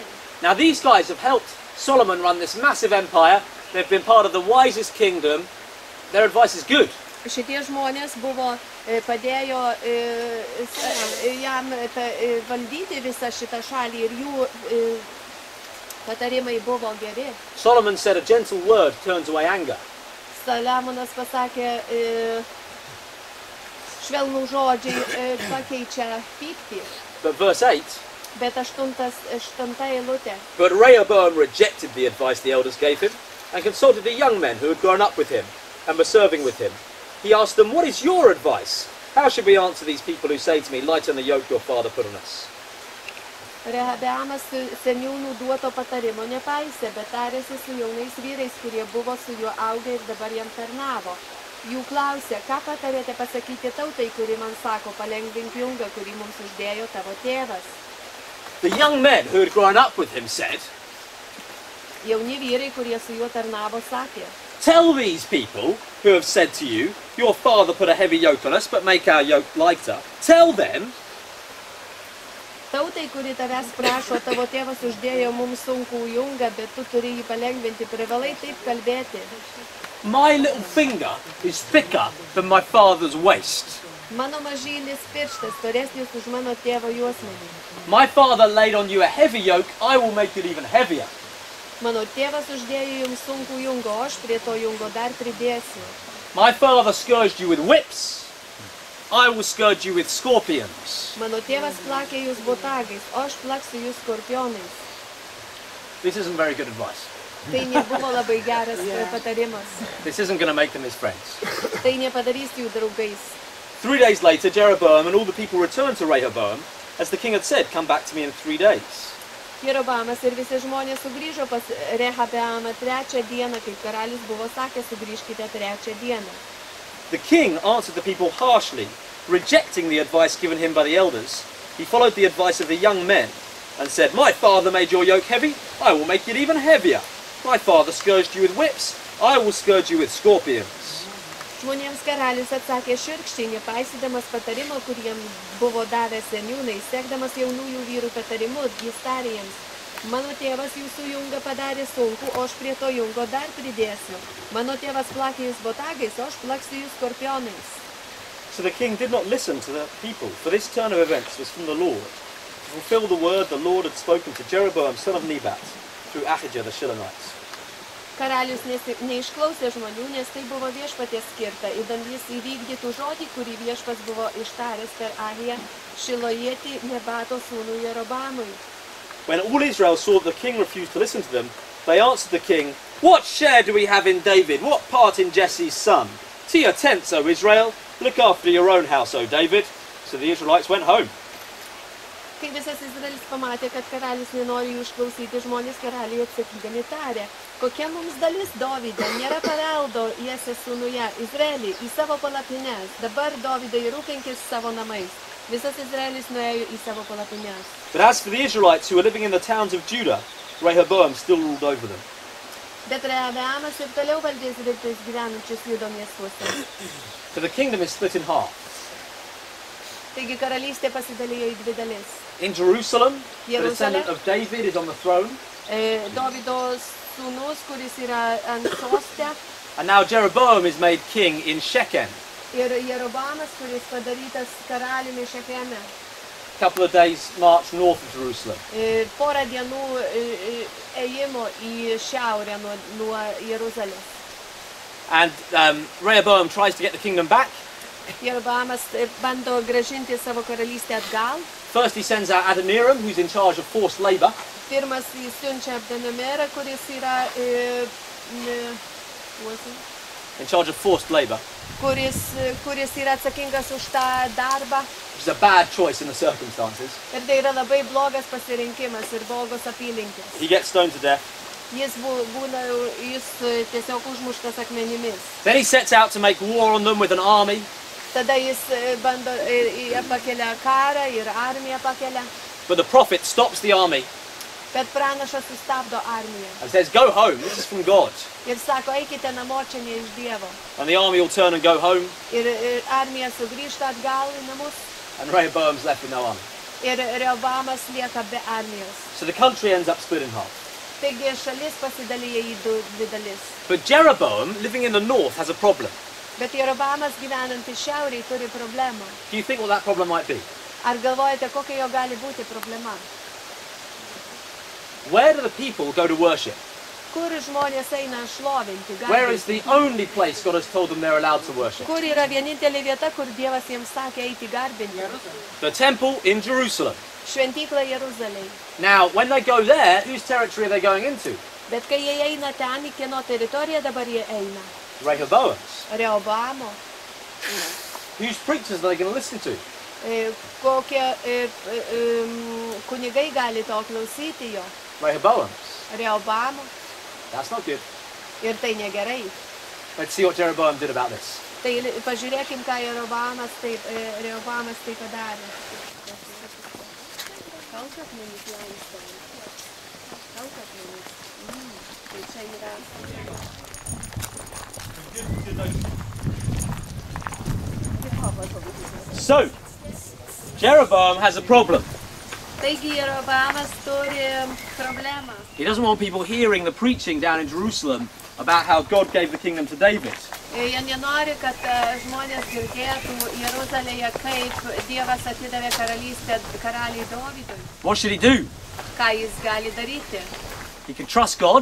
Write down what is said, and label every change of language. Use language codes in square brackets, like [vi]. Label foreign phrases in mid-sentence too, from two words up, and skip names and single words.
[en] Now these guys have helped Solomon run this massive empire. They've been part of the wisest kingdom. Their advice is good. [lt] Šitie žmonės buvo padėjo jam valdyti visą šitą šalį ir jų patarimai buvo geri. [en] Solomon said a gentle word turns away anger. [lt] Saliamonas pasakė, švelnų žodžiai pakeičia pyktį. [en] But verse 8, [lt] Bet 8 eilutė. [en] "But Rehoboam rejected the advice the elders gave him and consulted the young men who had grown up with him and were serving with him. He asked them, 'What is your advice? How should we answer these people who say to me, lighten the yoke your father put on us?'" [lt] Rehoboamas seniūnų duoto patarimo nepaisė, bet tarėsi su jaunais vyrais, kurie buvo su juo augę ir dabar jam tarnavo. Jų klausė, ką patarėte pasakyti tautai, kuri man sako, palengvink jungą, kurį mums uždėjo tavo tėvas. [en] The young men who had grown up with him said, [lt] Jauni vyrai, kurie su juo tarnavo, sakė, [en] "Tell these people who have said to you, your father put a heavy yoke on us, but make our yoke lighter. Tell them, [lt] tautai, kuri tavęs prašo, tavo tėvas uždėjo mums sunkų jungą, bet tu turi jį palengvinti, privalai taip kalbėti. [en] my little finger is thicker than my father's waist. [lt] Mano mažylis pirštas storesnis už mano tėvo juosmenį. [en] My father laid on you a heavy yoke, I will make it even heavier." [lt] Mano tėvas uždėjo jums sunkų jungą, o aš prie to jungo dar pridėsiu. [en] My father scourged you with whips, I will scourge you with scorpions. [lt] Mano tėvas plakė jūs botagais, o aš plaksiu jūs skorpionais. [en] This isn't very good advice. [lt] Tai nebuvo labai geras patarimas. [en] This isn't going to make them his friends. [lt] Tai nepadarys jų draugais. [en] 3 days later, Jeroboam and all the people returned to Rehoboam, as the king had said, "Come back to me in 3 days." [lt] Jeroboamas ir visi žmonės sugrįžo pas Rehabeamą trečią dieną, kaip karalius buvo sakęs, sugrįžkite trečią dieną. [en] The king answered the people harshly, rejecting the advice given him by the elders. He followed the advice of the young men and said, "My father made your yoke heavy, I will make it even heavier. My father scourged you with whips, I will scourge you with scorpions." [lt] Žmonėms karalius atsakė šiurkščiai, nepaisydamas patarimo, kuriem buvo davę seniūnai, sekdamas jaunųjų vyrų patarimu, jis tarė jiems: "Mano tėvas jūsų jungą padarė sunku, o aš prie to jungo dar pridėsiu. Mano tėvas plakė jūs botagais, o aš plaksiu jūs skorpionais." [en] So the king did not listen to the people, for this turn of events was from the Lord, to fulfill the word the Lord had spoken to Jeroboam, son of Nebat, through Ahijah the Shilonite. [lt] Karalius neišklausė žmonių, nes tai buvo viešpaties skirta, idant jis įvykdytų žodį, kurį viešpats buvo ištaręs per Ahiją Šilojietį Nebato sūnų Jerobamui. [en] When all Israel saw that the king refused to listen to them, they answered the king, "What share do we have in David? What part in Jesse's son? To your tents, O Israel. Look after your own house, O David." So the Israelites went home. [lt] Kai visas Izraelis pamatė, kad karalius nenori jų išklausyti, žmonės karaliui atsakydami tarė: "Kokia mums dalis Dovide? Nėra paveldo Jesės sūnuje, Izraelį, į savo palapines. Dabar Dovidai rūpinkis savo namais." Visas Izraelis nuėjo į savo palapines. [en] But as for the Israelites who were living in the towns of Judah, Rehoboam still ruled over them. [lt] Bet Rehabeamas ir toliau valdė Izraelitais gyvenančius Judo miestuose. [en] So the kingdom is split in half. [lt] Taigi karalystė pasidalijo į dvi dalis. [en] In Jerusalem, the [lt] Jerusalem. [en] descendant of David is on the throne, [lt] Dovido sūnus, kuris yra ant soste, [en] and now Jeroboam is made king in Shechem. [lt] ir Jeroboamas, kuris padarytas karaliumi Šecheme. [en] A couple of days march north of Jerusalem. [lt] Porą dienų ėjimo į šiaurę nuo Jeruzalės. [en] And Rehoboam tries to get the kingdom back. [lt] Jeroboamas bando grąžinti savo karalystę atgal. [en] First he sends out Adoniram, who's in charge of forced labor. [lt] Pirmas jis siunčia Abdenomerą, kuris yra [en] In charge of forced labor. [lt] kuris yra atsakingas už tą darbą. [en] Which is a bad choice in the circumstances. [lt] Ir tai yra labai blogas pasirinkimas ir blogos apylinkės. [en] He gets stoned to death. [lt] Jis tiesiog užmuštas akmenimis. [en] Then he sets out to make war on them with an army. [lt] Tada jis bando, pakelia karą ir armiją pakelia. [en] But the prophet stops the army [lt] Bet pranašas sustabdo armiją. [en] and says, "Go home, this is from God." [lt] Ir sako, eikite namo, čia ne iš Dievo. [en] And the army will turn and go home, [lt] Ir armija sugrįžta atgal į namus. [en] and Rehoboam's left with no army. [lt] Ir Rehoboamas lieka be armijos. [en] So the country ends up split in half. [lt] Taigi šalis pasidalyja į dvi dalis. [en] But Jeroboam, living in the north, has a problem. [lt] Bet Jeroboamas gyvenantis šiaurėje turi problemą. [en] Do you think what that problem might be? [lt] Ar galvojate, kokia jo gali būti problema? [en] Where do the people go to worship? [lt] Kur žmonės eina šlovinti, [en] Where is the [lt] garbinti? [en] only place God has told them they're allowed to worship? [lt] Kur yra vienintelė vieta, kur Dievas jiems sakė eiti garbinti? [en] The temple in Jerusalem. [lt] Šventykla Jeruzalėje. [en] Now, when they go there, whose territory are they going into? [lt] Bet kai jie eina ten, į kieno teritoriją dabar jie eina? [en] Rehoboam's. [lt] Rehoboamo. [en] Whose preachers are they going to listen to? [lt] Kokie kunigai gali to klausyti jo? [en] Rehoboam's. [lt] Rehoboamo. [en] That's not good. [lt] Ir tai negerai. [en] Let's see what Jeroboam did about this. [lt] Tai pažiūrėkim, ką Rehoboamas taip padarė. Kalkakmenis lanksto. Kalkakmenis. Tai čia yra. [en] So, Jeroboam has a problem. [lt] Taigi Jeroboamas turi problemą. [en] He doesn't want people hearing the preaching down in Jerusalem about how God gave the kingdom to David. [lt] Jie nenori, kad žmonės girdėtų Jeruzalėje, kaip Dievas atidavė karalystę karaliui Dovydui. [en] What should he do? [lt] Ką jis gali daryti? [en] He can trust God,